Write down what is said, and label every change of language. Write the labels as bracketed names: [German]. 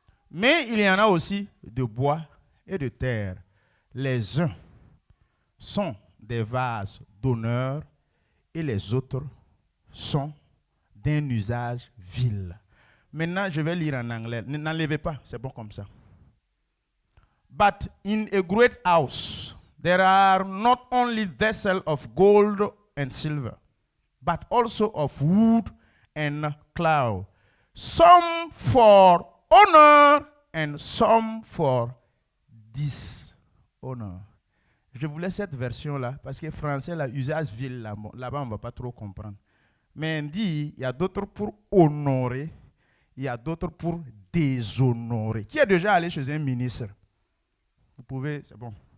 [French] Mais il y en a aussi de bois et de terre. Les uns sont des vases d'honneur et les autres sont d'un usage vil. Maintenant, je vais lire en anglais. N'enlevez pas, c'est bon comme ça. [English] But in a great house, there are not only vessels of gold and silver, but also of wood and clay, some for honor and some for dishonor. [French] Je vous laisse cette version-là, parce que français, là, usage vil, là-bas, on ne va pas trop comprendre. Mais on dit, il y a d'autres pour honorer, il y a d'autres pour déshonorer. Qui est déjà allé chez un ministre? Vous pouvez, c'est bon.